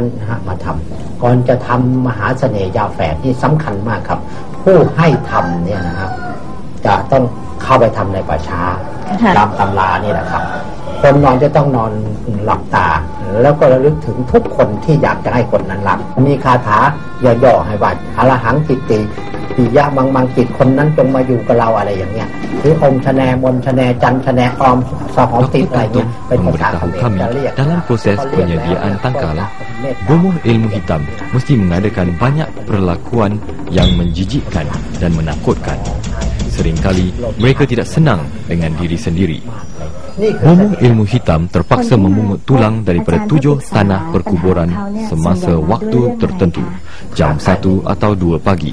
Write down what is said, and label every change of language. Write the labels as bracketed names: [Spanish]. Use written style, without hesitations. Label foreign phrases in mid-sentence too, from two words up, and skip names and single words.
[Thai] นะฮะมาทำก่อนจะทำมหาเสน่ห์ยาแฝดนี่สำคัญมากครับผู้ให้ทำเนี่ยนะครับจะต้องเข้าไปทำในป่าช้าตามตำรานี่แหละครับคนนอนจะต้องนอนหลับตาแล้วก็ระลึกถึงทุกคนที่อยากจะให้คนนั้นหลับมีคาถาย่อๆให้ว่าอรหังจิตติปิยะมังจิตคนนั้นจงมาอยู่กับเราอะไรอย่างเงี้ยหรืออมชะแนมนชะแนจันชะแนออมสหอมติดอะไรเงี้ยเป็นภาษาเขมรจะเรียก [Malay] dalam proses penyediaan tangkal, bomoh ilmu hitam mesti mengadakan banyak perlakuan yang menjijikkan dan menakutkan. Seringkali mereka tidak senang dengan diri sendiri. Bomoh ilmu hitam terpaksa memungut tulang daripada 7 tanah perkuburan semasa waktu tertentu, jam 1 atau 2 pagi.